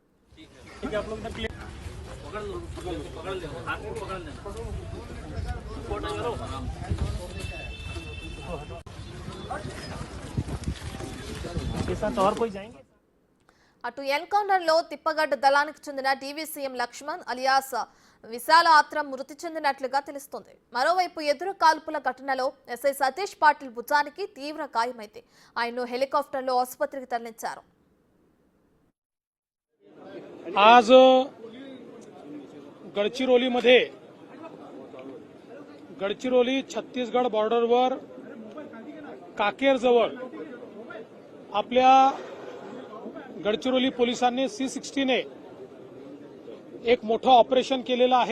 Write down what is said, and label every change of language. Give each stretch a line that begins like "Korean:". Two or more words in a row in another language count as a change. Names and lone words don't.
Telugu: అటు ఎన్కౌంటర్ లో తిప్పగడ్డ దళానికి చెందిన డీవీసీఎం లక్ష్మణ్ అలియాస్ విశాల ఆత్రం మృతి చెందినట్లుగా తెలుస్తోంది. మరోవైపు ఎదురు కాల్పుల ఘటనలో ఎస్ఐ సతీష్ పాటిల్ భుజానికి తీవ్ర గాయమైంది. ఆయన్ను హెలికాప్టర్లో ఆసుపత్రికి తరలించారు.
Marathi: आज गडचिरोलीमध्ये गडचिरोली छत्तीसगड बॉर्डरवर काकेर जवळ आपल्या गडचिरोली पोलिसांनी C-60 ने एक मोठं ऑपरेशन केलेलं आहे.